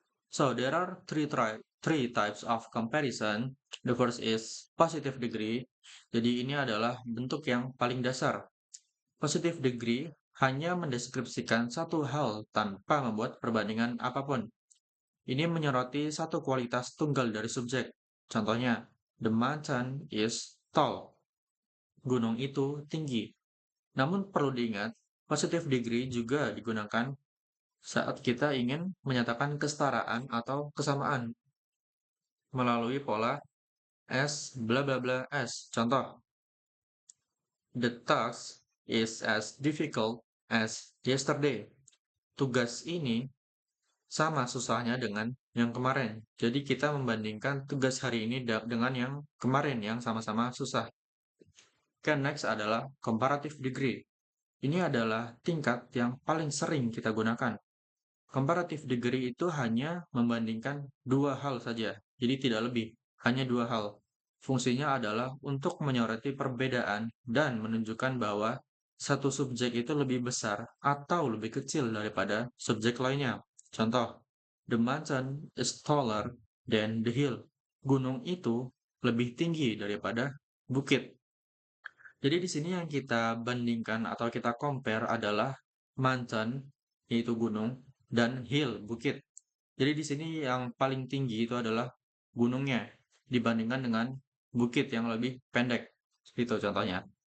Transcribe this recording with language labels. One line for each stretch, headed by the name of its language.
English: So there are three types of comparison. The first is positive degree.
Indonesian: Jadi ini adalah bentuk yang paling dasar. Positive degree hanya mendeskripsikan satu hal tanpa membuat perbandingan apapun. Ini menyoroti satu kualitas tunggal dari subjek. Contohnya,
English: the mountain is tall.
Indonesian: Gunung itu tinggi. Namun perlu diingat, positive degree juga digunakan saat kita ingin menyatakan kesetaraan atau kesamaan melalui pola S bla bla bla S. Contoh,
English: the task is as difficult as yesterday.
Indonesian: Tugas ini sama susahnya dengan yang kemarin. Jadi kita membandingkan tugas hari ini dengan yang kemarin yang sama-sama susah. Oke, next adalah comparative degree. Ini adalah tingkat yang paling sering kita gunakan. Comparative degree itu hanya membandingkan dua hal saja, jadi tidak lebih, hanya dua hal. Fungsinya adalah untuk menyoroti perbedaan dan menunjukkan bahwa satu subjek itu lebih besar atau lebih kecil daripada subjek lainnya. Contoh,
English: the mountain is taller than the hill.
Indonesian: Gunung itu lebih tinggi daripada bukit. Jadi di sini yang kita bandingkan atau kita compare adalah mountain, yaitu gunung, dan hill, bukit. Jadi di sini yang paling tinggi itu adalah gunungnya dibandingkan dengan bukit yang lebih pendek. Itu contohnya.